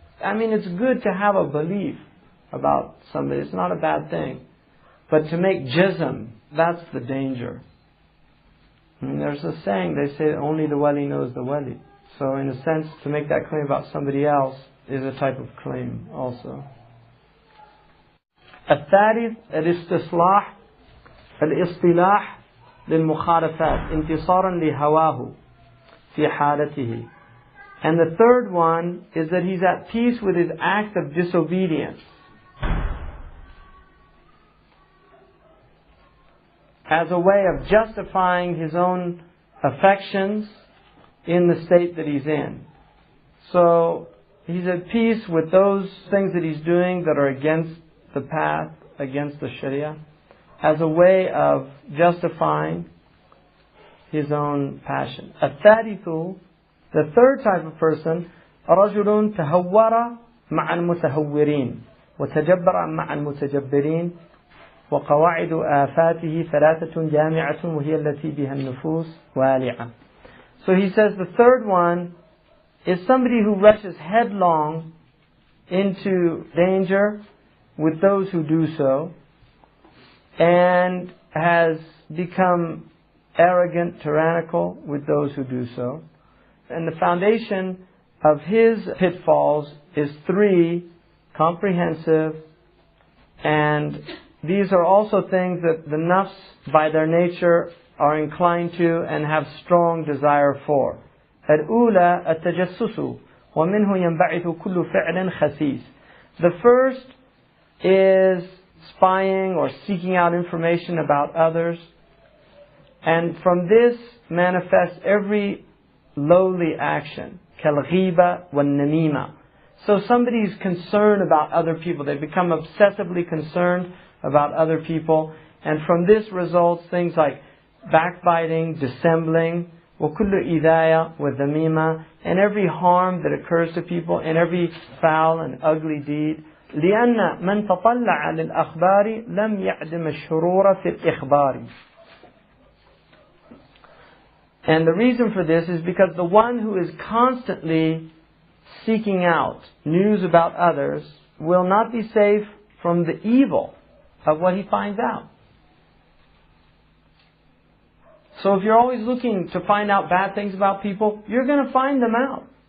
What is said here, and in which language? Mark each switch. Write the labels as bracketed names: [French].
[English] I mean, it's good to have a belief about somebody. It's not a bad thing. But to make jazm, that's the danger. I mean, there's a saying, they say only the wali knows the wali. So in a sense, to make that claim about somebody else is a type of claim also. [Arabic] الثالث الاستصلاح الاصطلاح للمخالفات انتصارا لهواه في حالته. [English] And the third one is that he's at peace with his act of disobedience, as a way of justifying his own affections in the state that he's in. So he's at peace with those things that he's doing that are against the path, against the Sharia. as a way of justifying his own passion. [Arabic] الثالث, [English] the third type of person, [Arabic] رجل تهور مع المتهورين وتجبر مع المتجبرين وقواعد آفاته ثلاثة جامعة وهي التي بها النفوس والعة. [English] So he says the third one is somebody who rushes headlong into danger with those who do so, and has become arrogant, tyrannical with those who do so. And the foundation of his pitfalls is three: comprehensive, and these are also things that the nafs by their nature are inclined to and have strong desire for. [Arabic] الأولى التجسس ومنه ينبعث كل فعل خسيس. [English] The first is spying or seeking out information about others, and from this manifests every lowly action. [Arabic] كالغيبة والنميمة. [English] So somebody is concerned about other people. They become obsessively concerned about other people, and from this results things like backbiting, dissembling, [Arabic] وكل إذاية وذميمة, [English] and every harm that occurs to people, and every foul and ugly deed. [Arabic] لأن من تطلع للأخبار لم يعدم الشرور في الإخبار. [English] And the reason for this is because the one who is constantly seeking out news about others will not be safe from the evil of what he finds out. So if you're always looking to find out bad things about people, you're going to find them out.